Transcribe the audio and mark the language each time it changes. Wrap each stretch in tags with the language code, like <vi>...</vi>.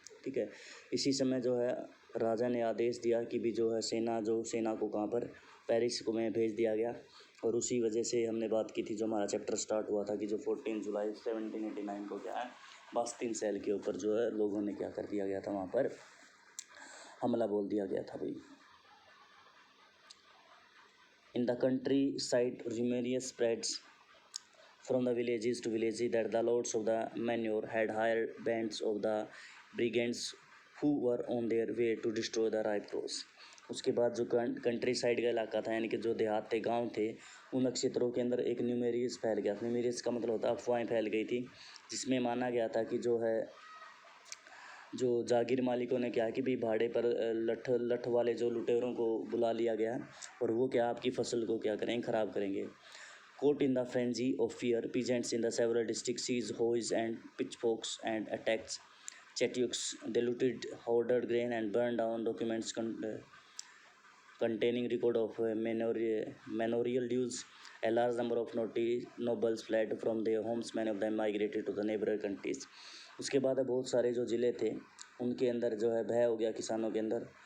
<hi>ठीक है, इसी समय जो है राजा ने आदेश दिया कि भी जो है सेना को कहाँ पर, पेरिस को में भेज दिया गया। और उसी वजह से हमने बात की थी, जो हमारा चैप्टर स्टार्ट हुआ था कि जो 14 जुलाई 1789 को क्या है, बास्तिल शहर के ऊपर जो है लोगों ने क्या कर दिया गया था, वहाँ पर हमला बोल दिया गया था भाई।</hi> <en>In the countryside, rumors spreads from the villages to villages that the lords of the manor had hired bands of the brigands who were on their way to destroy the ripe rose.</en> <hi>उसके बाद जो country side का इलाका था, यानी कि जो देहात थे, गांव थे, उन क्षेत्रों के अंदर एक न्यूमेरियस फैल गया। न्यूमेरियस का मतलब होता है अफवाहें फैल गई थी, जिसमें माना गया था कि जो है जो जागीर मालिकों ने क्या कि भी भाड़े पर लठ वाले जो लुटेरों को बुला लिया गया और वो क्या आपकी फसल को क्या करेंगे, ख़राब करेंगे।</hi> <en>Caught in the frenzy of fear, peasants in the several districts seized hoes and pitchforks and attacked chateuks. They looted, hoarded grain and burned down documents containing record of manorial dues. A large number of nobles fled from their homes. Many of them migrated to the neighboring countries.</en> <hi>उसके बाद बहुत सारे जो ज़िले थे उनके अंदर जो है भय हो गया किसानों के अंदर।</hi>